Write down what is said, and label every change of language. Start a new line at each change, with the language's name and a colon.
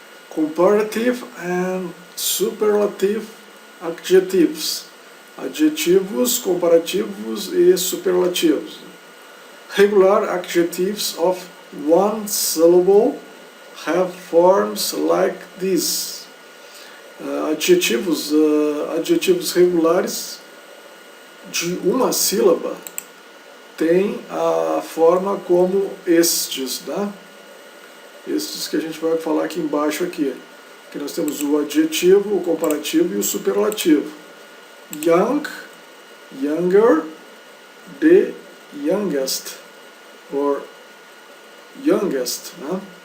English: Comparative and superlative adjectives.
Portuguese: Adjetivos comparativos e superlativos.
English: Regular adjectives of one syllable have forms like this.
Portuguese: Adjetivos regulares de uma sílaba tem a forma como estes, né? Estes que a gente vai falar aqui embaixo aqui. Que nós temos o adjetivo, o comparativo e o superlativo.
English: Young, younger, the youngest, or youngest, né?